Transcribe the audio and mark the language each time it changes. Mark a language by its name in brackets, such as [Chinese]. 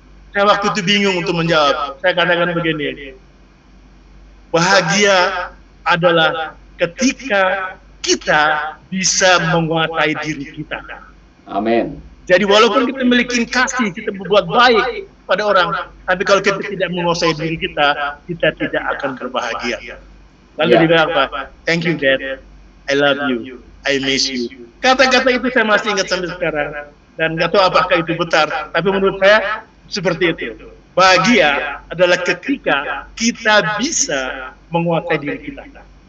[Indonesian] Saya waktu itu bingung untuk menjawab. Saya katakan begini, bahagia adalah ketika kita bisa menguasai diri kita. Amin. Jadi walaupun kita memiliki kasih, kita berbuat baik pada orang, tapi kalau kita tidak menguasai diri kita tidak akan berbahagia. Lalu dia bilang apa? [English] Thank you Dad, I love you, I miss you. [Indonesian] Kata-kata itu saya masih ingat sampai sekarang, dan nggak tahu apakah itu benar, tapi menurut saya seperti itu. Bahagia adalah ketika kita bisa menguasai diri kita.